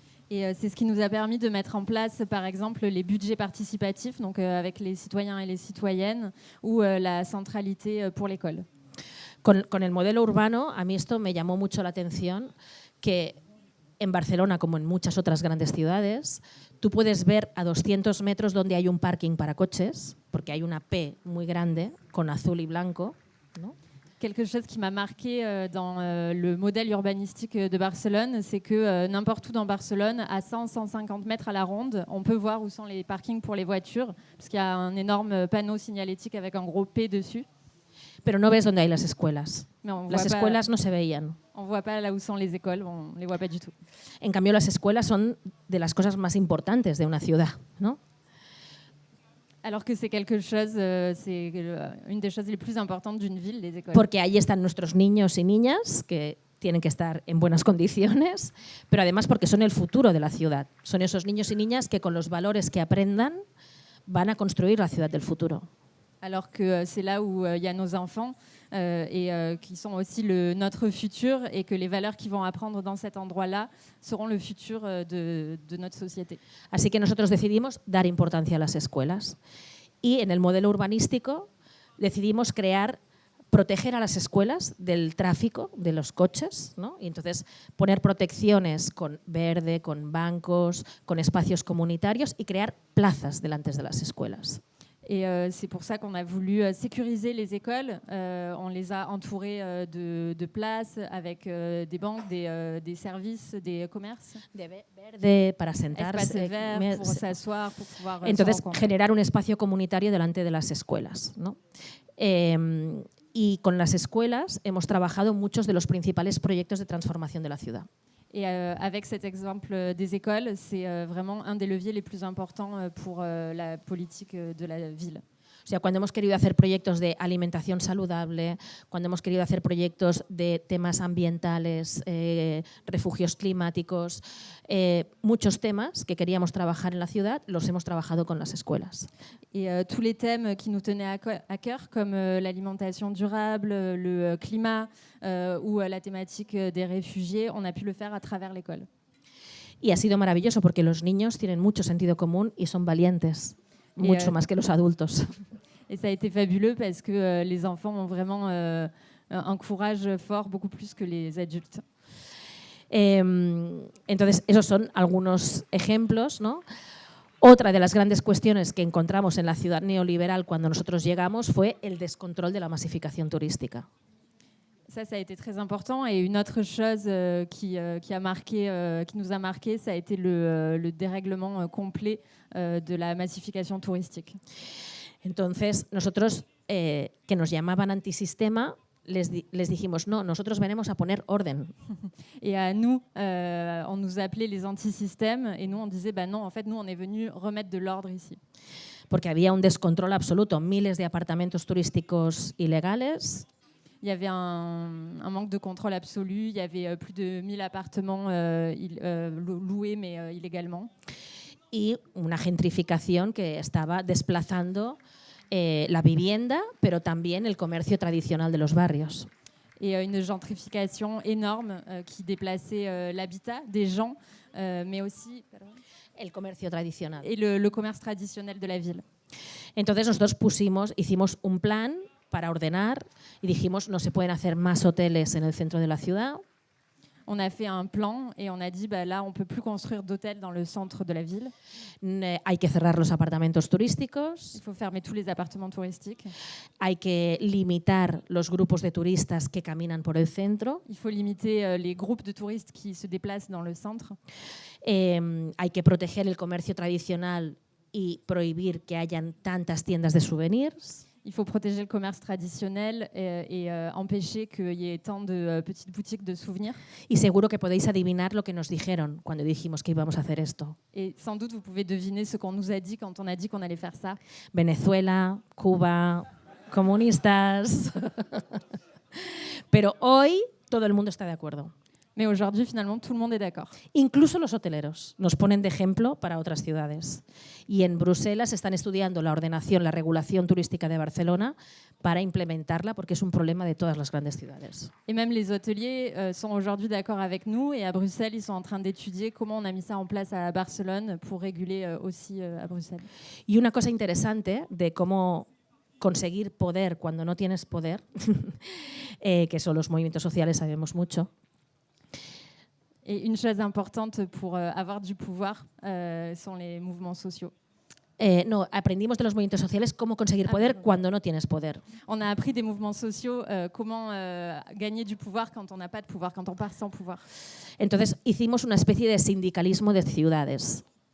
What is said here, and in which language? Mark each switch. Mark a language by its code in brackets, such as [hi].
[fr] Et c'est ce qui nous a permis de mettre en place, par exemple, les budgets participatifs, donc avec les citoyens et les citoyennes, ou la centralité pour l'école. [es] Con el modelo urbano, a mí esto me llamó mucho la atención, que en Barcelona, como en muchas otras grandes ciudades, tú puedes ver a 200 metros donde hay un parking para coches, porque hay una P muy grande, con azul y blanco, ¿no? [fr] Quelque chose qui m'a marqué dans le modèle urbanistique de Barcelone, c'est que n'importe où dans Barcelone, à 100-150 mètres à la ronde, on peut voir où sont les parkings pour les voitures, parce qu'il y a un énorme panneau signalétique avec un gros P dessus. [es] Pero no ves dónde hay las escuelas. No, las escuelas no se veían. [fr] On voit pas là où sont les écoles, on les voit pas du tout. [es] En cambio, las escuelas son de las cosas más importantes de una ciudad, ¿no? [fr] Alors que c'est quelque chose, c'est une des choses les plus importantes d'une ville, les écoles. [es] Porque ahí están nuestros niños y niñas que tienen que estar en buenas condiciones, pero además porque son el futuro de la ciudad. Son esos niños y niñas que con los valores que aprendan van a construir la ciudad del futuro. [fr] Alors que c'est là où il y a nos enfants et qui sont aussi notre futur et que les valeurs qu'ils vont apprendre dans cet endroit-là seront le futur de notre société. [es] Así que nosotros decidimos dar importancia a las escuelas y en el modelo urbanístico decidimos proteger a las escuelas del tráfico de los coches, ¿no? Y entonces poner protecciones con verde, con bancos, con espacios comunitarios y crear plazas delante de las escuelas. [fr] Et c'est pour ça qu'on a voulu sécuriser les écoles. On les a entourées de places avec des banques, des services, des commerces. [es] De verde para sentarse. [fr] Espaces verts pour s'asseoir, pour pouvoir [es] Entonces, [fr] se rencontrer. [es] generar un espacio comunitario delante de las escuelas, ¿no? Y con las escuelas hemos trabajado muchos de los principales proyectos de transformación de la ciudad. [fr] Et avec cet exemple des écoles, c'est vraiment un des leviers les plus importants pour la politique de la ville. [es] O sea, cuando hemos querido hacer proyectos de alimentación saludable, cuando hemos querido hacer proyectos de temas ambientales, refugios climáticos, muchos temas que queríamos trabajar en la ciudad, los hemos trabajado con las escuelas. [fr] Et tous les thèmes qui nous tenaient à cœur, comme l'alimentation durable, le climat ou la thématique des réfugiés, on a pu le faire à travers l'école. [es] Y ha sido maravilloso porque los niños tienen mucho sentido común y son valientes, mucho más que los adultos. [fr] Et ça a été fabuleux parce que les enfants ont vraiment un courage fort, beaucoup plus que les adultes. [es] Entonces, esos son algunos ejemplos, ¿no? Otra de las grandes cuestiones que encontramos en la ciudad neoliberal cuando nosotros llegamos fue el descontrol de la masificación turística. [fr] Ça a été très important. Et une autre chose qui nous a marqué, ça a été le dérèglement complet de la massification touristique. [es] Entonces, nosotros, que nos llamaban antisistema, les dijimos, no, nosotros venimos a poner orden. [fr] Et à nous, on nous appelait les antisystèmes. Et nous, on disait, bah non, en fait, nous, on est venus remettre de l'ordre ici. [es] Porque había un descontrol absoluto, miles de apartamentos turísticos ilegales. [fr] Il y avait un manque de contrôle absolu. Il y avait plus de 1000 appartements loués, mais illégalement. [es] Y una gentrificación que estaba desplazando la vivienda, pero también el comercio tradicional de los barrios. [fr] Et une gentrification énorme qui déplaçait l'habitat des gens, mais aussi [es] el comercio tradicional. [fr] Et le commerce traditionnel de la ville. [es] Entonces nosotros hicimos un plan para ordenar y dijimos no se pueden hacer más hoteles en el centro de la ciudad. [fr] On a fait un plan et on a dit bah là on peut plus construire d'hôtels dans le centre de la ville. [es] Hay que cerrar los apartamentos turísticos. [fr] Il faut fermer tous les appartements touristiques. [es] Hay que limitar los grupos de turistas que caminan por el centro. [fr] Il faut limiter les groupes de touristes qui se déplacent dans le centre. [es] Hay que proteger el comercio tradicional y prohibir que hayan tantas tiendas de souvenirs. [fr] Il faut protéger le commerce traditionnel et empêcher qu'il y ait tant de petites boutiques de souvenirs. [es] Y seguro que podéis adivinar lo que nos dijeron cuando dijimos que íbamos a hacer esto. [fr] Et sans doute vous pouvez deviner ce qu'on nous a dit quand on a dit qu'on allait faire ça. [es] Venezuela, Cuba, comunistas. Pero hoy todo el mundo está de acuerdo. [fr] Mais aujourd'hui, finalement, tout le monde est d'accord. [es] Incluso los hoteleros nos ponen de ejemplo para otras ciudades. Y en Bruselas están estudiando la ordenación, la regulación turística de Barcelona para implementarla porque es un problema de todas las grandes ciudades. [fr] Et même les hôteliers sont aujourd'hui d'accord avec nous. Et à Bruxelles, ils sont en train d'étudier comment on a mis ça en place à Barcelone pour réguler aussi à Bruxelles. [es] Y una cosa interesante de cómo conseguir poder cuando no tienes poder, que son los movimientos sociales, sabemos mucho. [fr] Et une chose importante pour avoir du pouvoir sont les mouvements sociaux. [es] No, aprendimos de los movimientos sociales cómo conseguir poder cuando no tienes poder. [fr] On a appris des mouvements sociaux, comment gagner du pouvoir quand on n'a pas de pouvoir, quand on part sans pouvoir. [es] Entonces hicimos una especie de sindicalismo de ciudades.